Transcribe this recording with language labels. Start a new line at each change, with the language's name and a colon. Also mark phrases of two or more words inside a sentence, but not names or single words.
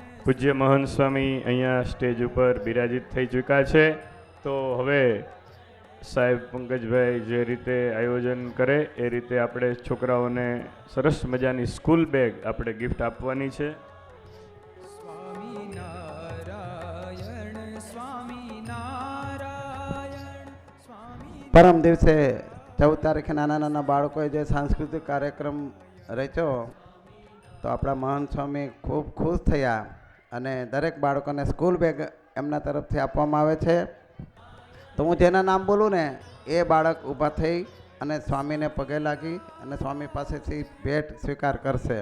Gujarati: પૂજ્ય મહંત સ્વામી અહીંયા સ્ટેજ ઉપર બિરાજિત થઈ ચૂક્યા છે. તો હવે સાહેબ પંકજભાઈ જે રીતે આયોજન કરે એ રીતે આપણે છોકરાઓને સરસ મજાની સ્કૂલ બેગ આપણે ગિફ્ટ આપવાની છે. स्वामी नारायण स्वामी नारायण स्वामी. પરમ દિવસે 14 તારીખે નાના નાના બાળકોએ જે સાંસ્કૃતિક કાર્યક્રમ રચ્યો તો આપણા મહંત સ્વામી ખૂબ ખુશ થયા અને દરેક બાળકોને સ્કૂલ બેગ એમના તરફથી આપવામાં આવે છે. તો હું જેના નામ બોલું ને એ બાળક ઊભા થઈ અને સ્વામીને પગે લાગી અને સ્વામી પાસેથી ભેટ સ્વીકાર કરશે.